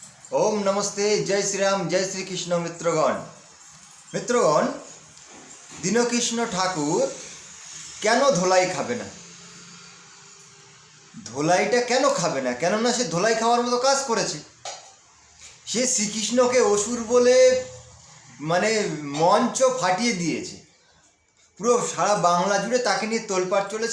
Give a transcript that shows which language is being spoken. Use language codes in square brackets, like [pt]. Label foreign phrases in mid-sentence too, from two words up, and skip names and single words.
[hi] ओम नमस्ते, जय श्री राम, जय श्री कृष्ण। [bn] मित्रगण दीनकृष्ण ठाकुर কেন ধোলাই খাবে না? ধোলাইটা কেন খাবে না? কেননা সে ধোলাই খাওয়ার মতো কাজ করেছে। সে শ্রীকৃষ্ণকে অসুর বলে মঞ্চ ফাটিয়ে দিয়েছে। পুরো সারা বাংলা জুড়ে তাকে নিয়ে তোলপাড় চলেছে।